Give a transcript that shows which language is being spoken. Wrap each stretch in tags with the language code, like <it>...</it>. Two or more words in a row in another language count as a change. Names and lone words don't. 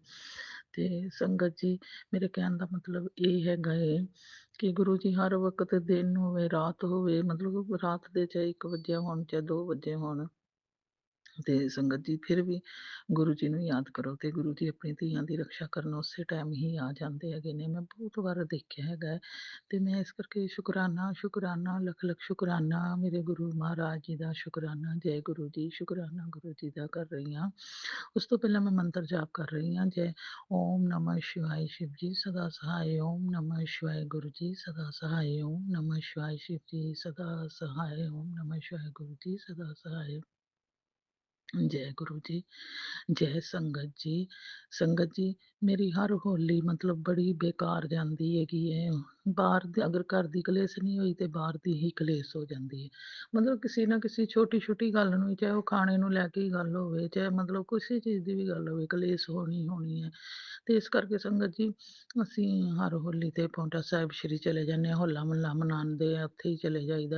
<pa>ਤੇ ਸੰਗਤ ਜੀ, ਮੇਰੇ ਕਹਿਣ ਦਾ ਮਤਲਬ ਇਹ ਹੈਗਾ ਏ ਕਿ ਗੁਰੂ ਜੀ ਹਰ ਵਕਤ, ਦਿਨ ਹੋਵੇ ਰਾਤ ਹੋਵੇ, ਮਤਲਬ ਰਾਤ ਦੇ ਚਾਹੇ 1 ਵਜੇ ਹੋਣ ਚਾਹੇ 2 ਵਜੇ ਹੋਣ, ਤੇ ਸੰਗਤ ਜੀ ਫਿਰ ਵੀ ਗੁਰੂ ਜੀ ਨੂੰ ਯਾਦ ਕਰੋ ਤੇ ਗੁਰੂ ਜੀ ਆਪਣੀ ਧੀਆਂ ਦੀ ਰੱਖਿਆ ਕਰਨ ਉਸੇ ਟਾਈਮ ਹੀ ਆ ਜਾਂਦੇ ਹੈਗੇ ਨੇ। ਮੈਂ ਬਹੁਤ ਵਾਰ ਦੇਖਿਆ ਹੈਗਾ ਹੈ ਤੇ ਮੈਂ ਇਸ ਕਰਕੇ ਸ਼ੁਕਰਾਨਾ, ਸ਼ੁਕਰਾਨਾ, ਲੱਖ ਲੱਖ ਸ਼ੁਕਰਾਨਾ ਮੇਰੇ ਗੁਰੂ ਮਹਾਰਾਜ ਜੀ ਦਾ, ਸ਼ੁਕਰਾਨਾ ਜੈ ਗੁਰੂ ਜੀ, ਸ਼ੁਕਰਾਨਾ ਗੁਰੂ ਜੀ ਦਾ ਕਰ ਰਹੀ ਹਾਂ। ਉਸ ਤੋਂ ਪਹਿਲਾਂ ਮੈਂ ਮੰਤਰ ਜਾਪ ਕਰ ਰਹੀ ਹਾਂ।</pa> <hi>ਜੈ ਓਮ ਨਮः शिवाय शिव जी सदा सहाय, ओम नमः शिवाय गुरु जी सदा सहाय, ओम नमः शिवाय शिव जी सदा सहाय, ओम नमः शिवाय गुरु जी सदा सहाय। जय गुरु जी, जय संगत जी। संगत जी मेरी हर होली मतलब बड़ी बेकार</hi> <pa>ਜਾਂਦੀ ਹੈਗੀ ਹੈ। ਬਾਹਰ ਦੇ ਅਗਰ ਘਰ ਦੀ ਕਲੇਸ਼ ਨਹੀਂ ਹੋਈ ਤੇ ਬਾਹਰ ਦੀ ਹੀ ਕਲੇਸ਼ ਹੋ ਜਾਂਦੀ ਹੈ। ਮਤਲਬ ਕਿਸੇ ਨਾ ਕਿਸੇ ਛੋਟੀ ਛੋਟੀ ਗੱਲ ਨੂੰ, ਚਾਹੇ ਉਹ ਖਾਣੇ ਨੂੰ ਲੈ ਕੇ ਹੀ ਗੱਲ ਹੋਵੇ, ਚਾਹੇ ਮਤਲਬ ਕਿਸੇ ਚੀਜ਼ ਦੀ ਵੀ ਗੱਲ ਹੋਵੇ, ਕਲੇਸ਼ ਹੋਣੀ ਹੈ। ਤੇ ਇਸ ਕਰਕੇ ਸੰਗਤ ਜੀ ਅਸੀਂ ਹਰ ਹੋਲੀ ਤੇ ਪੌਂਟਾ ਸਾਹਿਬ ਸ਼੍ਰੀ ਚਲੇ ਜਾਂਦੇ ਹਾਂ, ਹੋਲਾ ਮਹੱਲਾ ਮਨਾਉਂਦੇ ਆ, ਉੱਥੇ ਹੀ ਚਲੇ ਜਾਈਦਾ।</pa>